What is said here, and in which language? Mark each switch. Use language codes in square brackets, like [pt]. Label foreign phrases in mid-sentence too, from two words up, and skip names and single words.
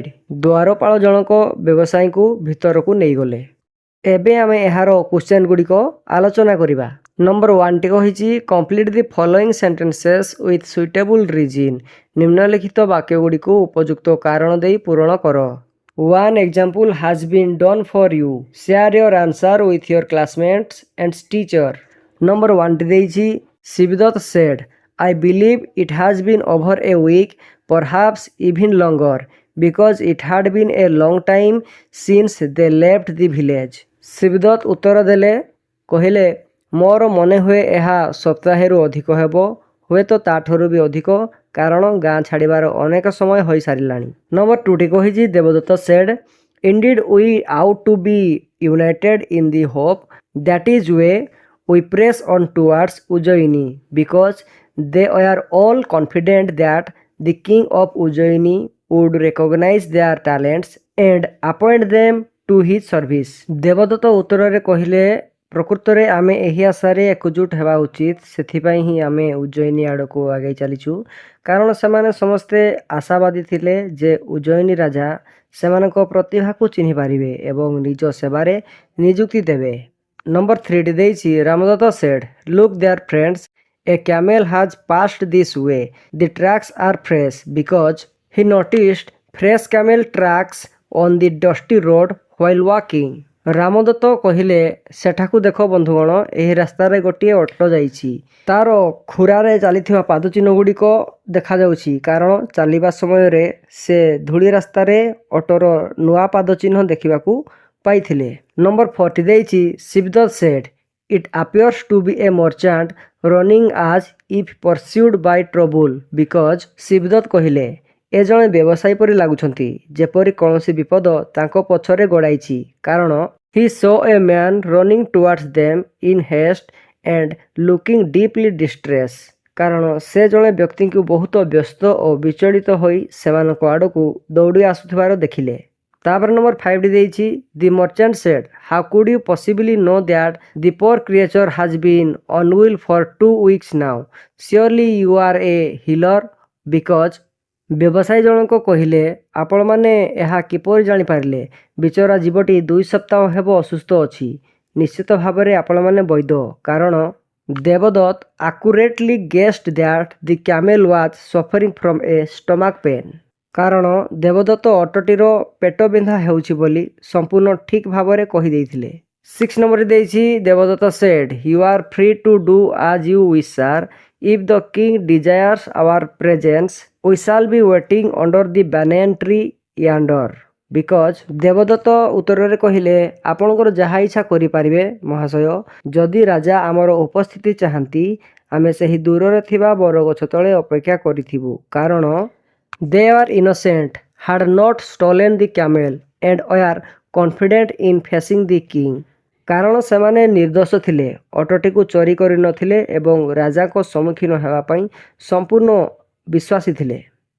[or] ଦ୍ୱାରପାଳ ଜଣକ ବ୍ୟବସାୟୀଙ୍କୁ ଭିତରକୁ ନେଇଗଲେ। ଏବେ ଆମେ ଏହାର କ୍ୱେଶ୍ଚନ୍ ଗୁଡ଼ିକ ଆଲୋଚନା କରିବା। ନମ୍ବର 1ଟି କହିଛି [en] complete the following sentences with suitable reason. [or] ନିମ୍ନଲିଖିତ ବାକ୍ୟ ଗୁଡ଼ିକୁ ଉପଯୁକ୍ତ କାରଣ ଦେଇ ପୂରଣ କର। [en] One example has been done for you. Share your answer with your classmates and teacher. Number [or] 1ଟି ଦେଇଛି [en] ଶିବଦତ୍ତ said, I believe it has been over a week, perhaps even longer, because it had been a long time since they left the village. [or] ଶିବଦତ୍ତ ଉତ୍ତର ଦେଲେ, କହିଲେ, ମୋର ମନେ ହୁଏ ଏହା ସପ୍ତାହେରୁ ଅଧିକ ହେବ, ହୁଏତ ତାଠାରୁ ବି ଅଧିକ, କାରଣ ଗାଁ ଛାଡ଼ିବାର ଅନେକ ସମୟ ହୋଇସାରିଲାଣି। ନମ୍ବର 2ଟି କହିଛି [en] ଦେବଦତ୍ତ said, Indeed we ought to be united in the hope that is why we press on towards Ujjaini, because they were all confident that the king of Ujjaini would recognize their talents and appoint them to his service. [or] ଦେବଦତ୍ତ ଉତ୍ତରରେ କହିଲେ, ପ୍ରକୃତରେ ଆମେ ଏହି ଆଶାରେ ଏକଜୁଟ ହେବା ଉଚିତ, ସେଥିପାଇଁ ହିଁ ଆମେ ଉଜ୍ଜୟିନୀ ଆଡ଼କୁ ଆଗେଇ ଚାଲିଛୁ, କାରଣ ସେମାନେ ସମସ୍ତେ ଆଶାବାଦୀ ଥିଲେ ଯେ ଉଜ୍ଜୟିନୀ ରାଜା ସେମାନଙ୍କ ପ୍ରତିଭାକୁ ଚିହ୍ନି ପାରିବେ ଏବଂ ନିଜ ସେବାରେ ନିଯୁକ୍ତି ଦେବେ। ନମ୍ବର 3ଟି ଦେଇଛି [en] ରାମଦତ୍ତ said, Look dear friends, a camel has passed this way. The tracks are fresh, because he noticed fresh camel tracks on the dusty road while walking. [or] ରାମଦତ୍ତ କହିଲେ, ସେଠାକୁ ଦେଖ ବନ୍ଧୁଗଣ, ଏହି ରାସ୍ତାରେ ଗୋଟିଏ ଅଟୋ ଯାଇଛି। ତାର ଖୁରାରେ ଚାଲିଥିବା ପାଦଚିହ୍ନ ଗୁଡ଼ିକ ଦେଖାଯାଉଛି, କାରଣ ଚାଲିବା ସମୟରେ ସେ ଧୂଳି ରାସ୍ତାରେ ଅଟୋର ନୂଆ ପାଦଚିହ୍ନ ଦେଖିବାକୁ ପାଇଥିଲେ। ନମ୍ବର 4ଟି ଦେଇଛି [en] ଶିବଦତ୍ତ said, It appears to be a merchant running as if pursued by trouble, because [or] ଶିବଦତ୍ତ କହିଲେ, ଏ ଜଣେ ବ୍ୟବସାୟୀ ପରି ଲାଗୁଛନ୍ତି, ଯେପରି କୌଣସି ବିପଦ ତାଙ୍କ ପଛରେ ଗୋଡ଼ାଇଛି, କାରଣ [en] he saw a man running towards them in haste and looking deeply distressed. [or] କାରଣ ସେ ଜଣେ ବ୍ୟକ୍ତିଙ୍କୁ ବହୁତ ବ୍ୟସ୍ତ ଓ ବିଚଳିତ ହୋଇ ସେମାନଙ୍କ ଆଡ଼କୁ ଦୌଡ଼ି ଆସୁଥିବାର ଦେଖିଲେ। ତାପରେ ନମ୍ବର 5ଟି ଦେଇଛି [en] the merchant said, How could you possibly know that the poor creature has been unwell for 2 weeks now? Surely you are a healer, because [or] ବ୍ୟବସାୟୀ ଜଣକ କହିଲେ, ଆପଣମାନେ ଏହା କିପରି ଜାଣିପାରିଲେ? ବିଚରା ଜୀବଟି 2 ସପ୍ତାହ ହେବ ଅସୁସ୍ଥ ଅଛି। ନିଶ୍ଚିତ ଭାବରେ ଆପଣମାନେ ବୈଦ୍ୟ, କାରଣ ଦେବଦତ୍ତ [en] accurately guessed that the camel was suffering from a stomach pain. [or] କାରଣ ଦେବଦତ୍ତ ଅଟୋଟିର ପେଟ ବିନ୍ଧା ହେଉଛି ବୋଲି ସମ୍ପୂର୍ଣ୍ଣ ଠିକ୍ ଭାବରେ କହିଦେଇଥିଲେ। [en] 6 [or] ନମ୍ବର ଦେଇଛି [en] ଦେବଦତ୍ତ said, You are free to do as you wish, sir. If the king desires our presence, we shall be waiting under the banyan tree yonder. [or] Because ଦେବଦତ୍ତ ଉତ୍ତରରେ କହିଲେ, ଆପଣଙ୍କର ଯାହା ଇଚ୍ଛା କରିପାରିବେ ମହାଶୟ, ଯଦି ରାଜା ଆମର ଉପସ୍ଥିତି ଚାହାନ୍ତି ଆମେ ସେହି ଦୂରରେ ଥିବା ବରଗଛ ତଳେ ଅପେକ୍ଷା କରିଥିବୁ, କାରଣ [en] they are innocent, had not stolen the camel, and were confident in facing the king. [or] କାରଣ ସେମାନେ ନିର୍ଦ୍ଦୋଷ ଥିଲେ, ଅଟୋଟିକୁ ଚୋରି କରିନଥିଲେ ଏବଂ ରାଜାଙ୍କ ସମ୍ମୁଖୀନ ହେବା ପାଇଁ ସମ୍ପୂର୍ଣ୍ଣ ବିଶ୍ୱାସୀ ଥିଲେ।